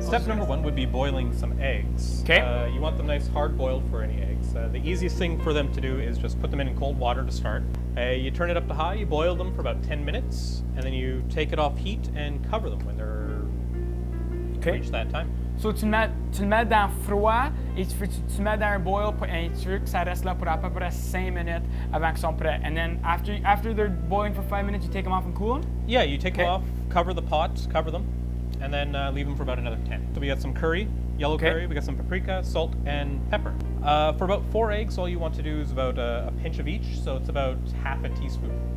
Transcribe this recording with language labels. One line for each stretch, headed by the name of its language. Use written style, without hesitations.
English: Step number 1 would be boiling some eggs. Okay. You want them nice hard boiled for any eggs. The easiest thing for them to do is just put them in cold water to start. You turn it up to high, you boil them for about 10 minutes, and then you take it off heat and cover them when they're reach that time.
French: So tu le mets dans froid et tu mets dans un boil et tu veux que ça reste là pour à peu près 5 minutes avant qu'ils sont prêts.
English: And then after they're boiling for 5 minutes, you take them off and cool them? Yeah, you take them off, cover the pots, cover them, and then leave them for about another 10. So we got some curry, yellow curry, we got some paprika, salt, and pepper. For about 4 eggs, all you want to do is about a pinch of each, so it's about half a teaspoon.